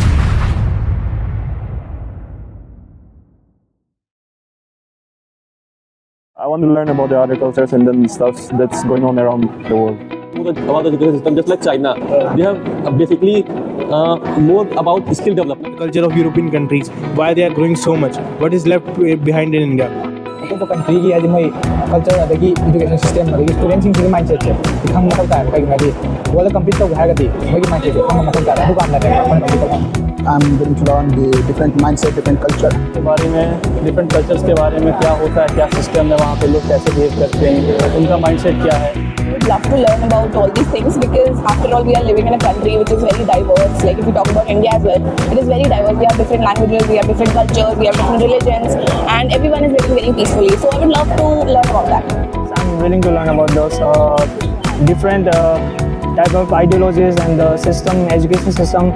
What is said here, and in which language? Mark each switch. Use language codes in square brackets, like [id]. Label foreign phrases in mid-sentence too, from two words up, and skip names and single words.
[en] I want to learn about the other cultures and then stuff that's going on around the world. About the education system, just like China, they have basically more about skill development. The culture of European countries, why they are growing so much, what is left behind in India. [mni] ꯑꯇꯣꯞꯄ ꯀꯟꯇ꯭ꯔꯤꯒꯤ ꯍꯥꯏꯗꯤ ꯃꯣꯏ ꯀꯜꯆꯔ ꯑꯗꯒꯤ [en] education system [mni] ꯑꯗꯒꯤ ꯁ꯭ꯇꯨꯗꯦꯟꯁꯤꯡꯁꯤꯒꯤ ꯃꯥꯏꯟꯁꯦꯠꯁꯦ ꯈꯪꯕ ꯃꯊꯧ ꯇꯥꯏ ꯀꯩꯒꯤꯅꯣ ꯍꯥꯏꯗꯤ [en] world compete [mni] ꯇꯧꯒꯦ ꯍꯥꯏꯔꯒꯗꯤ ꯃꯣꯏꯒꯤ ꯃꯥꯏꯟꯁꯦꯠꯁꯦ ꯈꯪꯕ ꯃꯊꯧ ꯇꯥꯏ ꯑꯗꯨꯀꯥꯟꯗꯅꯦ ꯑꯩꯈꯣꯏꯅ ꯀꯝꯄꯤꯠ ꯇꯧꯕ [en] I'm going to learn the different mindset, different culture. [hi] के बारे में [en] different cultures [hi] के बारे में क्या होता है, क्या सिस्टम है, वहाँ पे लोग कैसे बिहेव करते हैं, उनका माइंडसेट क्या है. [en] I would love to learn about all these things because after all we are living in a country which is very diverse. Like if we talk about India as well, it is very diverse. We have different languages, we have different cultures, we have different religions, and everyone is living very peacefully. So I would love to learn about that. I'm willing to learn about those different type of ideologies and the system, education system.